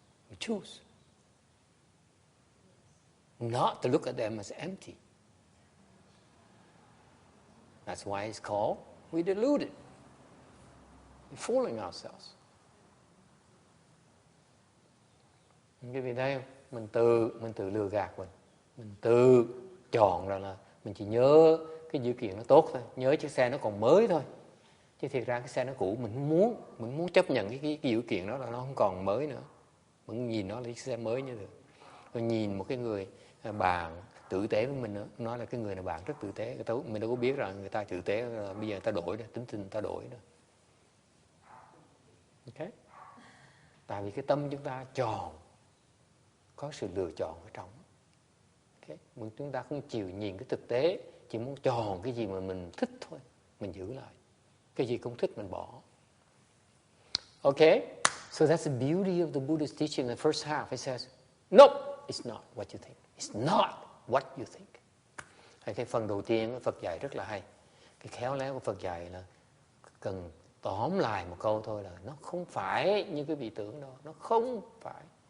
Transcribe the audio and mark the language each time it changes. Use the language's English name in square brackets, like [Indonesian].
[English] We choose not to look at them as empty. That's why it's called we deluded. We're fooling ourselves. [Vietnamese] Quý vị thấy không? Mình tự lừa gạt mình tự chọn ra là mình chỉ nhớ cái dữ kiện nó tốt thôi, nhớ chiếc xe nó còn mới thôi, chứ thiệt ra cái xe nó cũ. Mình muốn chấp nhận cái dữ kiện đó là nó không còn mới nữa. Mình nhìn nó là chiếc xe mới như thế. Rồi nhìn một cái người bạn tử tế với mình nữa, nói là cái người này bạn rất tử tế, mình đâu có biết rằng người ta tử tế là bây giờ người ta đổi rồi, tính tình người ta đổi rồi. Ok? Tại vì cái tâm chúng ta chọn, có sự lựa chọn ở trong. Okay? Chúng ta không chịu nhìn cái thực tế, chỉ muốn chọn cái gì mà mình thích thôi, mình giữ lại. Cái gì không thích mình bỏ. [English] Okay? So that's the beauty of the Buddhist teaching in the first half. It says, nope, it's not what you think. It's not what you think. [Vietnamese] Cái phần đầu tiên Phật dạy rất là hay. Cái khéo léo của Phật dạy là cần tóm lại một câu thôi là nó không phải như cái vị tưởng đâu, nó không phải.